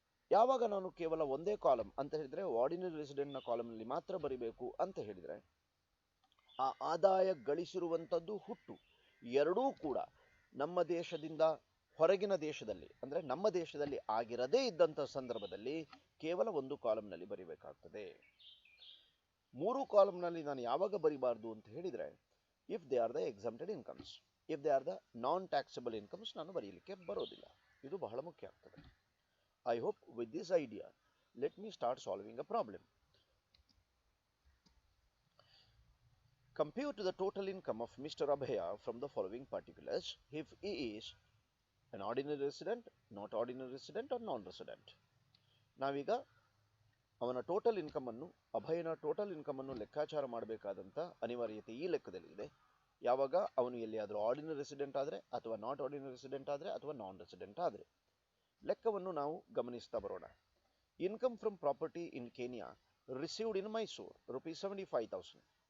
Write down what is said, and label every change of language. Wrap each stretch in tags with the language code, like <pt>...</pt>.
<kn>ಯಾವಾಗ ನಾನು ಕೇವಲ ಒಂದೇ ಕಾಲಮ್ ಅಂತ ಹೇಳಿದ್ರೆ ಆರ್ಡಿನರಿ ರೆಸಿಡೆಂಟ್ನ ಕಾಲಮ್ನಲ್ಲಿ ಮಾತ್ರ ಬರೀಬೇಕು ಅಂತ ಹೇಳಿದ್ರೆ ಆ ಆದಾಯ ಗಳಿಸಿರುವಂಥದ್ದು ಹುಟ್ಟು ಎರಡೂ ಕೂಡ ನಮ್ಮ ದೇಶದಿಂದ ಹೊರಗಿನ ದೇಶದಲ್ಲಿ, ಅಂದ್ರೆ ನಮ್ಮ ದೇಶದಲ್ಲಿ ಆಗಿರದೇ ಇದ್ದಂಥ ಸಂದರ್ಭದಲ್ಲಿ ಕೇವಲ ಒಂದು ಕಾಲಮ್ನಲ್ಲಿ ಬರೀಬೇಕಾಗ್ತದೆ. 3 ಕಾಲಮ್ನಲ್ಲಿ ನಾನು ಯಾವಾಗ ಬರಿಬಾರ್ದು ಅಂತ ಹೇಳಿದ್ರೆ</kn> <en>If they are the exempted incomes. If they are the non taxable incomes</en> <kn>ನಾನು ಬರೀಲಿಕ್ಕೆ ಬರೋದಿಲ್ಲ. ಇದು ಬಹಳ ಮುಖ್ಯ ಆಗ್ತದೆ.</kn> <en>I hope with this idea, let me start solving a problem. Compute the total income of Mr. Abhaya from the following particulars if he is an ordinary resident, not ordinary resident or non-resident.</en> <kn>ನಾವೀಗ ಅವನ total income ಅನ್ನು, ಅಭಯನ total income ಅನ್ನು ಲೆಕ್ಕಾಚಾರ ಮಾಡಬೇಕಾದಂಥ ಅನಿವಾರ್ಯತೆ ಈ ಲೆಕ್ಕದಲ್ಲಿ ಇದೆ. ಯಾವಾಗ ಅವನು ಎಲ್ಲಿಯಾದರೂ ಆರ್ಡಿನರಿ ರೆಸಿಡೆಂಟ್ ಆದರೆ, ಅಥವಾ ನಾಟ್ ಆರ್ಡಿನರಿ ರೆಸಿಡೆಂಟ್ ಆದರೆ, ಅಥವಾ ನಾನ್ ರೆಸಿಡೆಂಟ್ ಆದರೆ. ಲೆಕ್ಕವನ್ನು ನಾವು ಗಮನಿಸ್ತಾ ಬರೋಣ.</kn> <en>Income from property in Kenya received in Mysuru ₹75,000.</en>